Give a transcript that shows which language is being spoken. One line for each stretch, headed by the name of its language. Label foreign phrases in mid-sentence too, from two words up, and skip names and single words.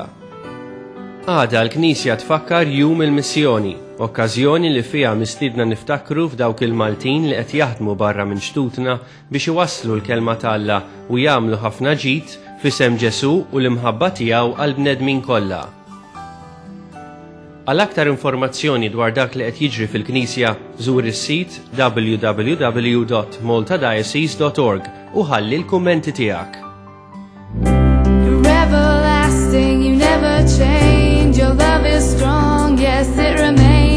Maltese: Għada l-Knisja tfakkar Jum il-Missjoni, okkażjoni li fiha mistiedna niftakru f'dawk il-Maltin li qed jaħdmu barra minn xtutna biex iwasslu l-kelma tal-Alla u jagħmlu ħafna ġid f'isem Ġesu u l-imħabba tiegħu għal bnedmin kollha. Għal aktar informazzjoni dwar dak li qed jiġri fil-Knisja, żur is-sit www.maltadiocese.org u ħalli l-kummenti tiegħek.
English: You're everlasting, you never change, your love is strong, yes it remains.